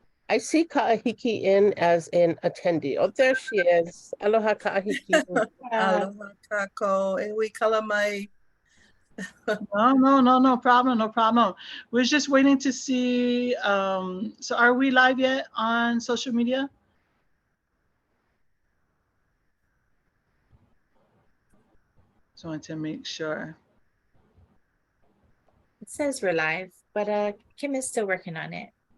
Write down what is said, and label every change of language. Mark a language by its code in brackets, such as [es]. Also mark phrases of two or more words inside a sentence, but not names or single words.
[en] I see Ka'ahiki in as an attendee. Oh, there she is. Aloha Ka'ahiki. [haw] Aloha kako. E hui kala mai. [en] No problem, no problem. We're just waiting to see. So are we live yet on social media? Just wanted to make sure. It says we're live, but Kim is still working on it.